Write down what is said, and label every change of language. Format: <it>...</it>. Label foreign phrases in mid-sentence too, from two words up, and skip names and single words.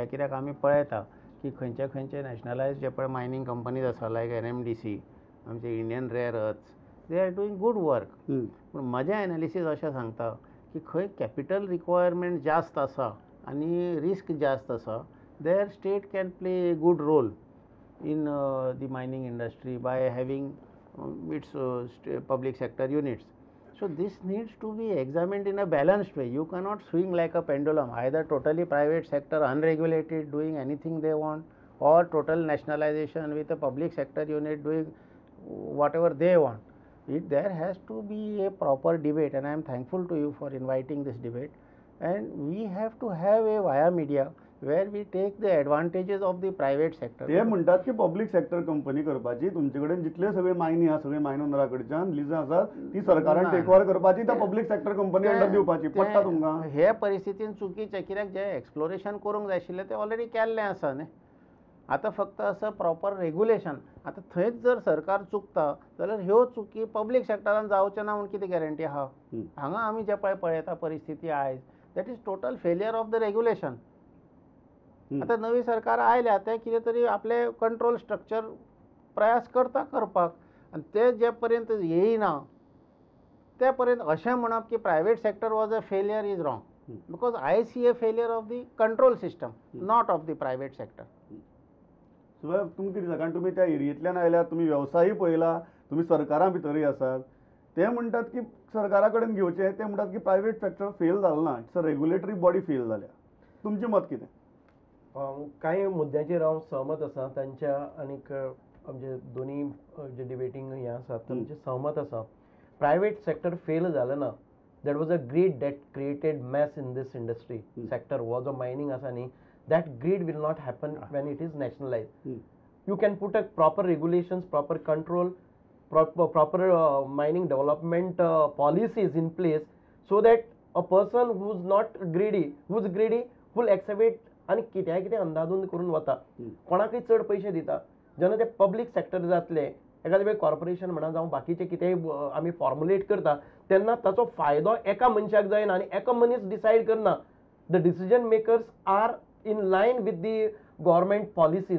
<kok>कित्याक आमी पळयता की खंयचे खंयचे नॅशनलायज जे पळय</kok> <en>mining companies</en> <kok>आसा, लायक NMDC, आमचे इंडियन रेअर अर्थ्स,</kok> <en>they are doing good work.</en> <kok>पूण म्हजें एनालिसीस अशें सांगता की खंय</kok> <en>capital requirement</en> <kok>जास्त आसा आनी रिस्क जास्त आसा,</kok> <en>there state can play a good role in the mining industry by having its public sector units. So this needs to be examined in a balanced way. You cannot swing like a pendulum, either totally private sector unregulated doing anything they want, or total nationalization with a public sector unit doing whatever they want. There has to be a proper debate, and I am thankful to you for inviting this debate. And we have to have a via media where we take the advantages of the private sector.</en> <kok>ते म्हणतात की</kok> <en>public sector company</en> <kok>करपाची, तुमचे कडेन जितले सगळे मायनी आसा, सगळे मायनोनरा कडच्यान लिजां आसात ती सरकारान</kok> <en>take over</en> <kok>करपाची, त्या</kok> <en>public sector company</en> <kok>अंडर दिवपाची. पडटा तुमकां? हे परिस्थितीन चुकीचें, कित्याक जे एक्सप्लोरेशन करूंक जाय आशिल्लें तें ऑलरेडी केल्लें आसा न्ही. आतां फक्त असं</kok> <en>proper regulation.</en> <kok>आतां थंयच जर सरकार चुकता जाल्यार ह्यो चुकी पब्लीक सेक्टरान जावच्यो ना म्हूण कितें गॅरंटी आहा? हांगा आमी जे पळयता परिस्थिती आयज,</kok> <en>that is total failure of the regulation.</en> <kok>आता नवी सरकार आयल्या ते कितें तरी आपले</kok> <en>control structure</en> <kok>प्रयास करता करपाक, आनी ते जे पर्यंत येयना ते पर्यंत अशें म्हणप की</kok> <en>private sector was a failure is wrong. because I see a failure of the control system, not of the private sector.</en> <kok>तुमकां कितें दिसता? कारण तुमी त्या एरियेंतल्यान आयल्यात, तुमी वेवसायी पळयला, तुमी सरकारा भितरय आसात. ते म्हणटात की सरकारा कडेन घेवचें, ते म्हणटात की</kok> <en>private sector</en> <kok>फेल जालें ना,</kok> <en>it's a regulatory body</en> <kok>फेल जाल्या. तुमचें मत कितें? काही मुद्द्याचेर हांव सहमत आसा तांच्या, आनीक आमचे दोनी जे डिबेटींग हें आसात तांचे सहमत आसा. प्रायवेट सेक्टर फेल जालें ना.</kok> <en>that was a greed that created mess in this industry sector.</en> <kok>हो जो मायनींग आसा न्ही,</kok> <en>that greed will not happen when it is nationalised. you can put a proper regulations, proper control, proper mining development policies in place so that a person who's not greedy, who's greedy full excavate</en> <kok>आनी कित्याक कितें अंदाधुंद करून वता, कोणाकय चड पयशे दिता. जेन्ना ते पब्लीक सेक्टर जातले, एखादे वेळ कॉर्पोरेशन म्हणा जावं बाकीचे कितेंय आमी फॉर्मुलेट करता, तेन्ना ताचो फायदो एका मनशाक जायना आनी एका मनीस डिसायड करना.</kok> <en>the decision makers are in line with the government policies.</en>